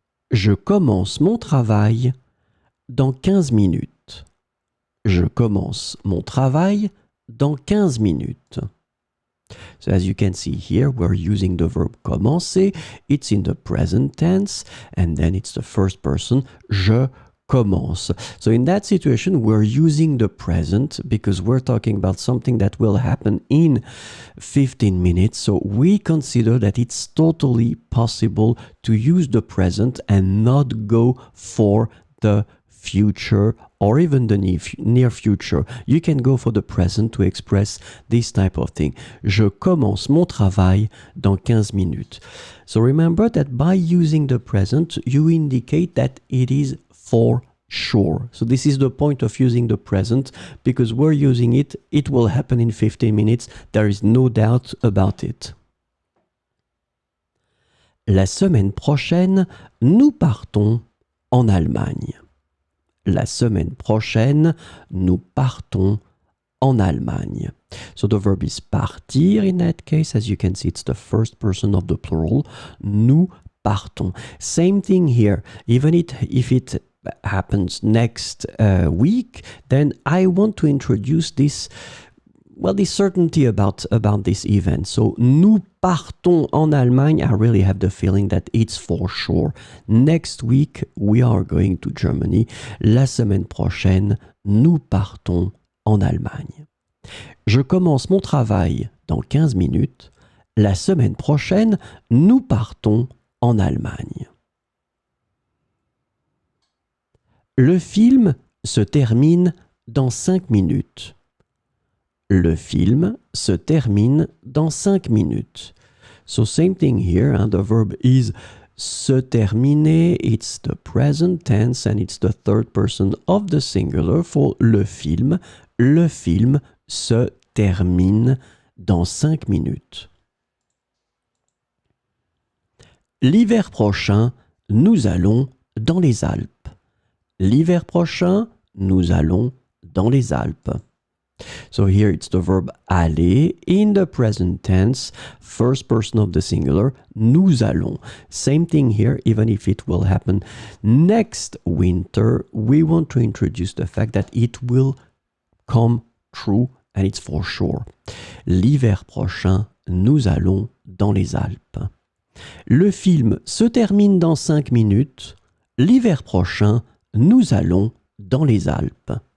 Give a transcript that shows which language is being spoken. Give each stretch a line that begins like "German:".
French: Je commence mon travail dans 15 minutes. Je commence mon travail dans 15 minutes.
English: So as you can see here, we're using the verb commencer. It's in the present tense, and then it's the first person,
French: je commence.
English: So in that situation, we're using the present because we're talking about something that will happen in 15 minutes. So we consider that it's totally possible to use the present and not go for the future or even the near future. You can go for the present to express this type of thing.
French: Je commence mon travail dans 15 minutes.
English: So remember that by using the present, you indicate that it is for sure. So this is the point of using the present because we're using it. It will happen in 15 minutes. There is no doubt about it.
French: La semaine prochaine, nous partons en Allemagne. La semaine prochaine, nous partons en Allemagne.
English: So the verb is partir in that case. As you can see, it's the first person of the plural.
French: Nous partons.
English: Same thing here. Even if it happens next week, then I want to introduce this certainty about this event.
French: So, nous partons en Allemagne.
English: I really have the feeling that it's for sure. Next week, we are going to Germany.
French: La semaine prochaine, nous partons en Allemagne. Je commence mon travail dans 15 minutes. La semaine prochaine, nous partons en Allemagne. Le film se termine dans 5 minutes. Le film se termine dans 5 minutes.
English: So same thing here, the verb is se terminer, it's the present tense and it's the third person of the singular for le film.
French: Le film se termine dans 5 minutes. L'hiver prochain, nous allons dans les Alpes. L'hiver prochain, nous allons dans les Alpes.
English: So here it's the verb aller in the present tense, first person of the singular,
French: nous allons.
English: Same thing here, even if it will happen next winter, we want to introduce the fact that it will come true and it's for sure.
French: L'hiver prochain, nous allons dans les Alpes. Le film se termine dans 5 minutes. L'hiver prochain, nous allons dans les Alpes.